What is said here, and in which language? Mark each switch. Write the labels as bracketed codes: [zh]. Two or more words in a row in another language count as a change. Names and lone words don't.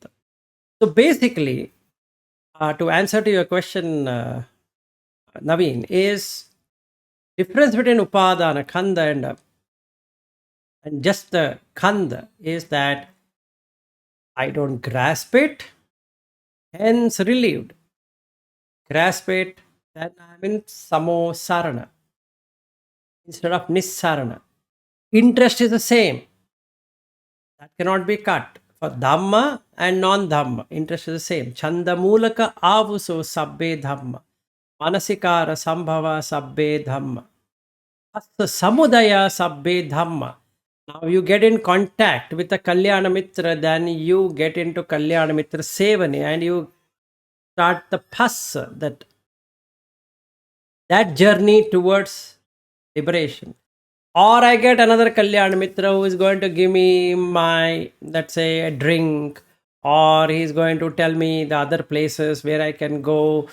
[en] So basically, to answer to your question, Naveen, is difference between Upadana, Khanda, and just the Khanda is that I don't grasp it, hence relieved. Grasp it, then I'm in Samosarana instead of Nissarana. Interest is the same. That cannot be cut. For Dhamma and non-Dhamma, interest is the same. [pi] Chandamulaka avuso sabbe Dhamma. Manasikara sambhava sabbe Dhamma. Hasta samudaya sabbe Dhamma. [en] Now you get in contact with the [pi] Kalyana Mitra, [en] then you get into [pi] Kalyana Mitra Sevani [en] and you start the phassa, that journey towards liberation. Or I get another [pi] Kalyan Mitra [en] who is going to give me my, let's say, a drink, or he's going to tell me the other places where I can go.